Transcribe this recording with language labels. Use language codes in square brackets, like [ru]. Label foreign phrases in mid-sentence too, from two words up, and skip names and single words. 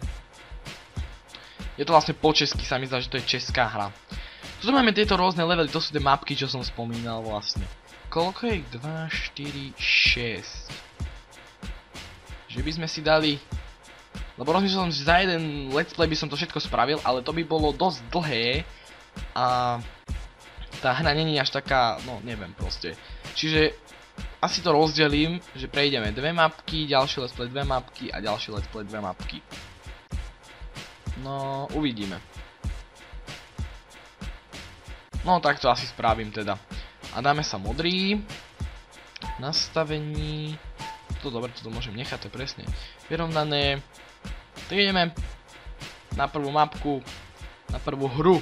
[sk] Je to vlastne po česky, sa mi zdá, že to je česká hra. Tu máme tieto rôzne levely, to sú tie mapky, čo som spomínal vlastne. Koľko je ich? 2, 4, 6. Že by sme si dali... Lebo rozmýšľal som, že za jeden [en] let's play [sk] by som to všetko spravil, ale to by bolo dosť dlhé. A... tá hra není až taká, no neviem proste. Čiže asi to rozdelím, že prejdeme 2 mapky, ďalší [en] let's play [sk] 2 mapky a ďalší [en] let's play [sk] 2 mapky. No, uvidíme. No tak to asi spravím teda. A dáme sa modrý. Nastavení. To dobre, to môžem nechať, to je presne vyrovnané. Tak ideme na prvú mapku, na prvú hru.